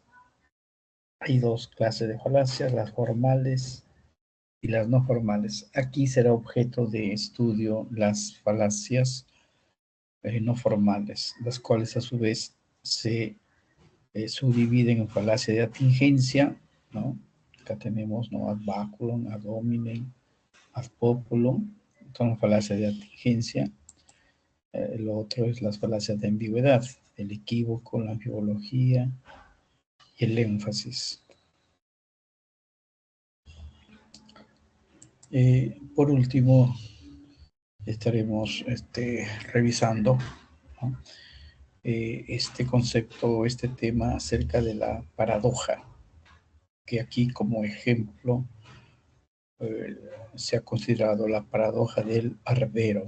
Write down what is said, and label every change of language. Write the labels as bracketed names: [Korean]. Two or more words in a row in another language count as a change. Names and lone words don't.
[Spanish] Hay dos clases de falacias: las formales y las no formales. Aquí será objeto de estudio las falacias no formales, las cuales a su vez se subdividen en falacia de atingencia, ¿no? Acá tenemos, ¿no?, [Latin] ad baculum, ad hominem, ad populum. [Spanish] Son falacias de atingencia. Lo otro es las falacias de ambigüedad, el equívoco, la ambivología y el énfasis. Por último, estaremos revisando, ¿no?, este concepto, este tema acerca de la paradoja, que aquí como ejemplo eh, se ha considerado la paradoja del barbero.